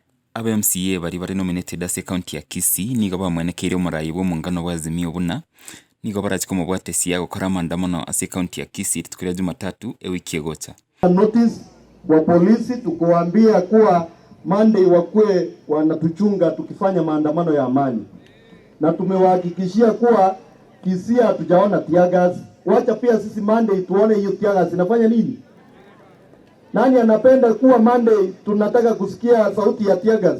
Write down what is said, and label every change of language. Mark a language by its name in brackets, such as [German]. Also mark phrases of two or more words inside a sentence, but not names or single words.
[Gusii] aba MCA bari nominated ase county ya Kisii nigo bamwenekeire omorai bwa omongano bwa Azimio buna nigo barachika omobwatesia gokora maandamano ase county ya Kisii tukira Jumatatu ewiki egocha. [Swahili] Notice wa polisi tukuambia kuwa Monday wakue wanatuchunga tukifanya maandamano ya amani, na tumewahakikishia kuwa Kisii hatujaona [English] tear gas. [Swahili] Wacha pia sisi Monday tuone hiyo [English] tear gas [Swahili] inafanya nini. Nani anapenda kuwa Monday tunataka kusikia sauti ya [English] tear gas?